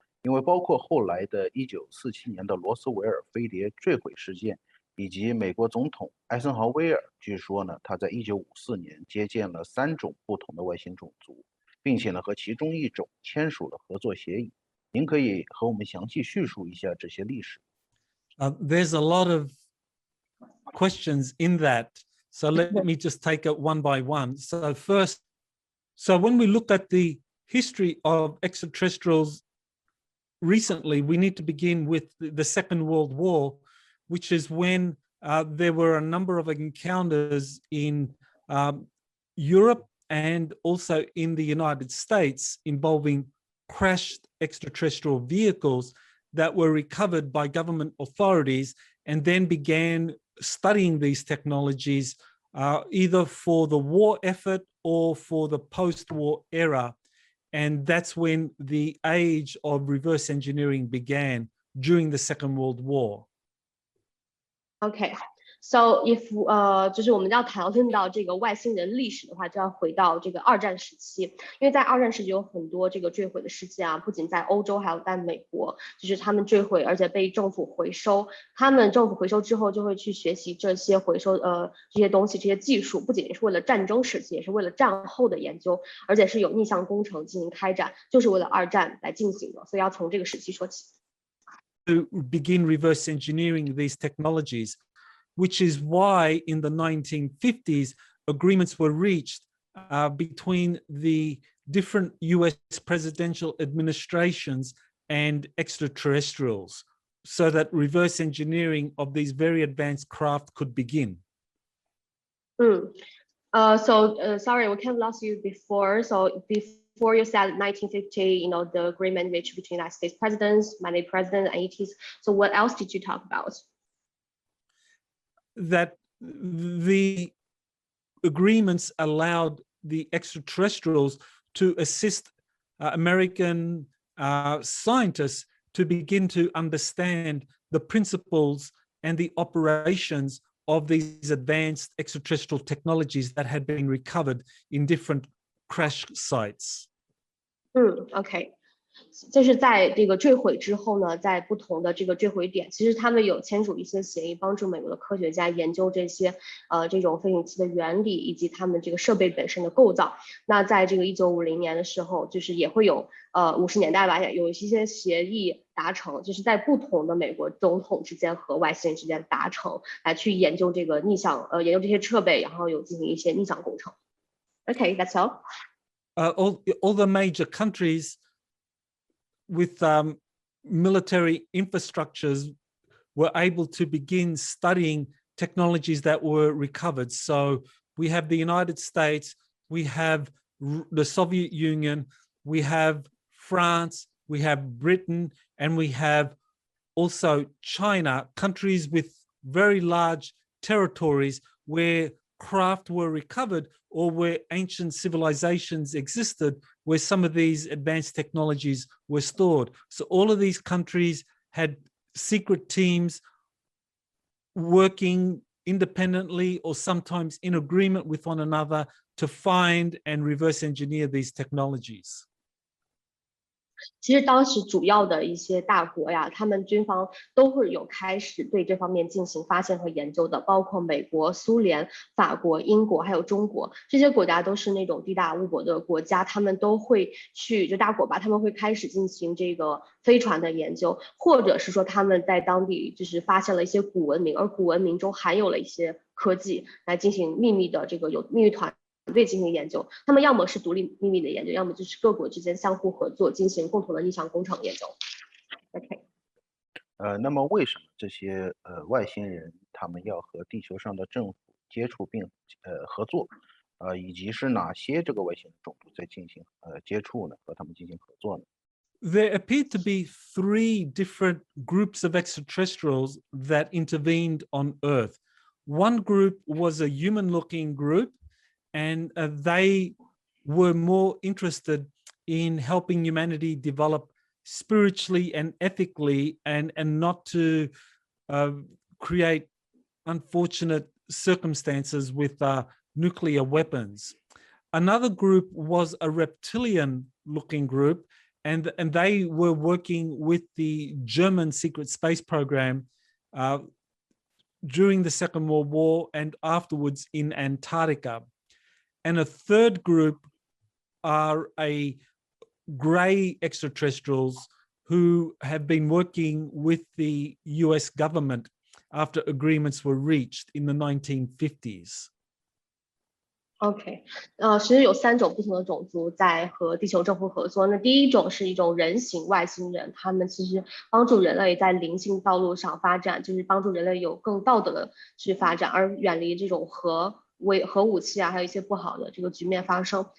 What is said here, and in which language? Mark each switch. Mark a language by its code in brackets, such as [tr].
[zh] 因为包括后来的1947年的罗斯维尔飞碟坠毁事件，以及美国总统艾森豪威尔，据说呢他在1954年接见了3种不同的外星种族，并且呢和其中一种签署了合作协议。您可以和我们详细叙述一下这些历史。 [en] There's a lot of questions in that. So let me just take it one by one. So first, when we look at the history of extraterrestrials recently, we need to begin with the Second World War, which is when there were a number of encounters in Europe and also in the United States involving crashed extraterrestrial vehicles that were recovered by government authorities and then began studying these technologies either for the war effort or for the post-war era. And that's when the age of reverse engineering began during the Second World War. Okay. So if [zh] 就是我们要讨论到这个外星人历史的话，就要回到这个二战时期，因为在二战时期有很多这个坠毁的事件啊，不仅在欧洲，还有在美国，就是他们坠毁，而且被政府回收。他们政府回收之后，就会去学习这些回收这些东西、这些技术，不仅是为了战争时期，也是为了战后的研究，而且是有逆向工程进行开展，就是为了二战来进行的。所以要从这个时期说起。 [en] To begin reverse engineering these technologies, which is why in the 1950s, agreements were reached between the different US presidential administrations and extraterrestrials so that reverse engineering of these very advanced craft could begin. Sorry, we kind of lost you before. So before you said 1950, the agreement reached between United States presidents, many presidents, and ETs. So what else did you talk about? That the agreements allowed the extraterrestrials to assist American scientists to begin to understand the principles and the operations of these advanced extraterrestrial technologies that had been recovered in different crash sites. Okay. [zh] 就是在这个坠毁之后呢，在不同的这个坠毁点，其实他们有签署一些协议，帮助美国的科学家研究这些这种飞行器的原理以及他们这个设备本身的构造。那在这个1950年的时候，就是也会有50年代吧，有一些协议达成，就是在不同的美国总统之间和外星人之间达成，来去研究这个研究这些设备，然后有进行一些逆向工程。 [en] Okay, that's all. All the major countries with military infrastructures were able to begin studying technologies that were recovered. So we have the United States, we have the Soviet Union, we have France, we have Britain, and we have also China, countries with very large territories where craft were recovered or where ancient civilizations existed, where some of these advanced technologies were stored. So all of these countries had secret teams working independently or sometimes in agreement with one another to find and reverse engineer these technologies. [zh] 其实当时主要的一些大国呀，他们军方都会有开始对这方面进行发现和研究的，包括美国、苏联、法国、英国还有中国，这些国家都是那种地大物博的国家，他们都会去就大国吧，他们会开始进行这个飞船的研究，或者是说他们在当地就是发现了一些古文明，而古文明中含有了一些科技来进行秘密的这个有秘密团队进行研究，他们要么是独立秘密的研究，要么就是各国之间相互合作进行共同的逆向工程研究。 [en] OK。 [zh] 那么为什么这些外星人他们要和地球上的政府接触并合作？以及是哪些这个外星人种族在进行接触呢？和他们进行合作呢？ [en] There appeared to be 3 different groups of extraterrestrials that intervened on Earth. One group was a human-looking group, and they were more interested in helping humanity develop spiritually and ethically and not to create unfortunate circumstances with nuclear weapons. Another group was a reptilian-looking group, and they were working with the German secret space program during the Second World War and afterwards in Antarctica. And a third group are a gray extraterrestrials who have been working with the US government after agreements were reached in the 1950s. [zh] OK， 其实有3种不同的种族在和地球政府合作。那第一种是一种人形外星人，他们其实帮助人类在灵性道路上发展，就是帮助人类有更道德的去发展，而远离这种核武器啊，还有一些不好的这个局面发生。